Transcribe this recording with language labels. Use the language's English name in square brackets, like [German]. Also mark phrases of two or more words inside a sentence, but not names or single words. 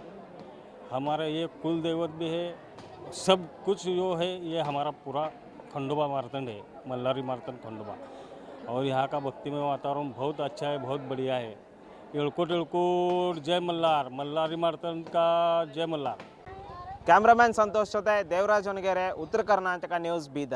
[Hindi] हमारा ये कुल देवत भी है. सब कुछ जो है ये हमारा पूरा खंडोबा मार्तंड है, मल्लारी मार्तंड खंडोबा। और यहाँ का भक्तिमय वातावरण बहुत अच्छा है, बहुत बढ़िया है। एळकोट एळकोट जय मल्लार, मल्लारी मार्तंड का जय मल्लार। [Kannada] ಕ್ಯಾಮ್ರಾಮನ್ ಸಂತೋಷ್ ಜೊತೆ ದೇವರಾಜ್ ಹೊನಗೆರೆ, ಉತ್ತರ ಕರ್ನಾಟಕ ನ್ಯೂಸ್, ಬೀದರ್.